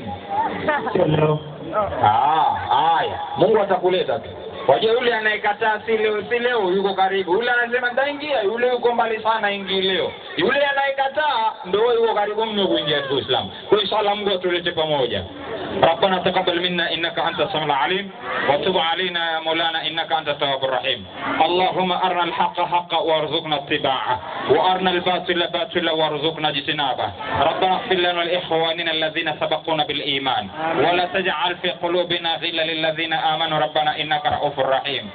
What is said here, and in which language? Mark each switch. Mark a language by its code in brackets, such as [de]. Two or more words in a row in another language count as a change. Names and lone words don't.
[sw] Sio leo. Haya. Mungu atakuleta tu. Wajua yule anayekataa si leo yuko karibu. Yule anasema nitaingia, yule yuko mbali sana ingi leo. Yule anayekataa ndio yuko karibu mno kuingia katika Uislamu. Kwa inshallah Mungu atulete pamoja. [ar] ربنا تقبل منا إنك أنت السميع العليم وتب علينا يا مولانا إنك أنت التواب الرحيم. اللهم أرنا الحق حقا وارزقنا اتباعه وأرنا الباطل باطلا وارزقنا اجتنابه. ربنا اغفر لنا ولإخواننا الذين سبقونا بالإيمان ولا تجعل في قلوبنا غلا للذين آمنوا ربنا إنك رؤوف رحيم.